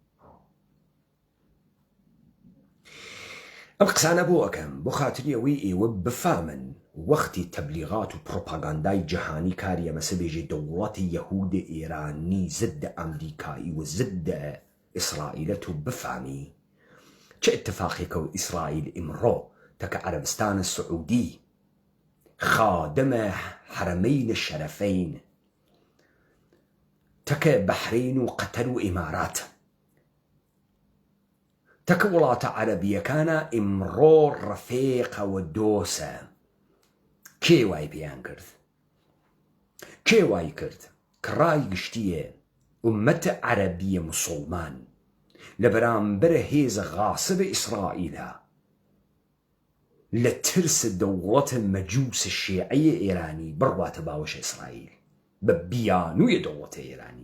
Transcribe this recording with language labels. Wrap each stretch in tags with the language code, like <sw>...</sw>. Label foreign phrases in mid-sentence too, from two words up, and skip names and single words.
<ku>ئەم قسانە بۆ ئەەکەم بۆ خاتری ئەوەی ئێوە بفامن وەختی تەبلیغات و پرۆپاگاندای جەهانی کاری ئەمەسە بێژێ دەوڵەتی یەهودی ئێرانی ضد ئەمریکایی و ضد ئیسرائیلەت و بفامی چه اتفاقێکە و ئیسرائیل ئیمڕۆ تەکە عەرەبستانە سعودی</ku> <ar>خادم حرمين الشرفين</ar> <ku>تك بحرين وقطر وإمارات تك وڵاتە عەرەبیەکانە ئیمڕۆ ڕەفێقە و دۆسە. کێ وای پێیان کرد؟ کێ وای کرد کە ڕای گشتیە ئومەتە عەرەبیە موسڵمان لە بەرامبەر هێزە غاسبە ئیسرائیلە لە ترس دەوڵەتە مەجووسە شیعەیە ئێرانی بڕواتە باوەشە ئیسرائیل بە بیانوویە دەوڵەتە ئێرانی؟</ku>